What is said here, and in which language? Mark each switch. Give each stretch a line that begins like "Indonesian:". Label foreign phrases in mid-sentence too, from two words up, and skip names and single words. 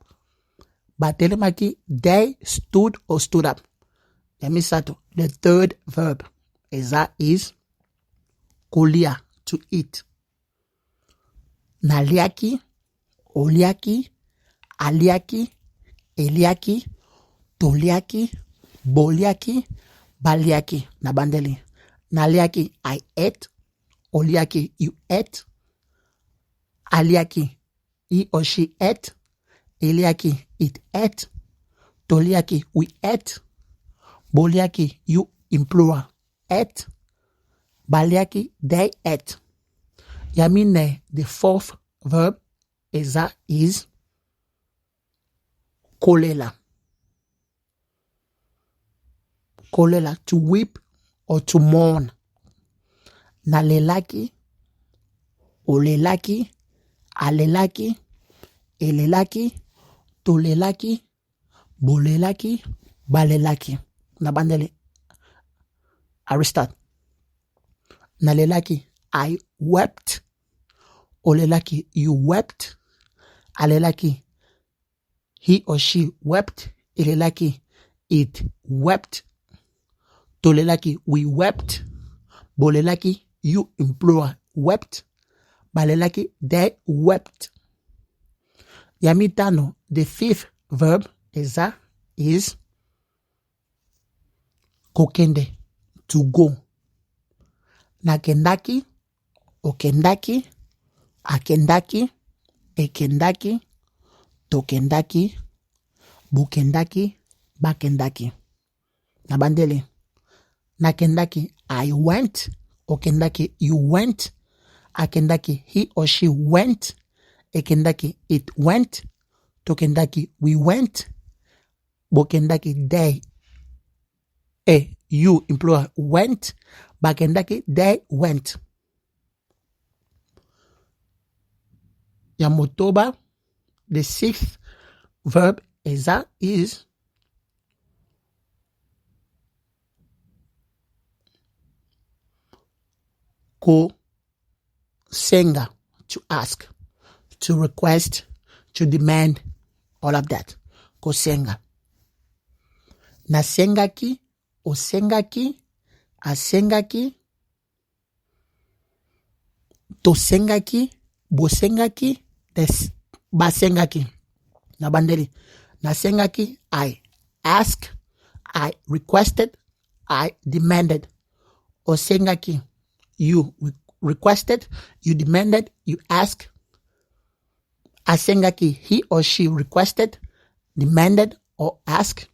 Lingala: Ba telemaki,
English: they stood or stood up. Let me start. The third verb is kolia, to eat.
Lingala: Naliaki, oliaki, aliaki, eliaki, toliaki, boliaki, baliaki. Nabandeli. Naliaki,
English: I ate. Oliaki, you ate. Aliaki, he or she ate. Eliaki, it ate. Toliaki, we ate. Boliaki, you in plural ate. Baliaki, they ate. Yamine, the fourth verb is kolela. Kolela, to weep or to mourn.
Lingala: Nalelaki, olelaki, alelaki, elelaki, tolelaki, bolelaki, balelaki.
English: Nabandele. I restart. Nalelaki, I wept. Olelaki, you wept. Alelaki, he or she wept. Elelaki, it wept. Tolelaki, we wept. Bolelaki, you in plural wept. Balelaki, they wept. Yamitano, the fifth verb is kokende, to go.
Lingala: Nakendaki, okendaki, akendaki, ekendaki, tokendaki, bukendaki, bakendaki. Nabandele. Nakendaki,
English: I went. Okendaki, you went. Akendaki, he or she went. Ekendaki, it went. Tokendaki, we went. Bokendaki, they you employer went. Bakendaki, they went.
Lingala: Ya motoba,
English: the sixth verb is
Lingala: ko senga,
English: to ask, to request, to demand, all of that.
Lingala: Ko senga. Nasengaki, osengaki, asengaki, tosengaki, bosengaki, basengaki.
English: Nabandeli. Nasengaki, I asked, I requested, I demanded. Osengaki, you requested, you demanded, you asked. Asengaki, he or she requested, demanded, or asked.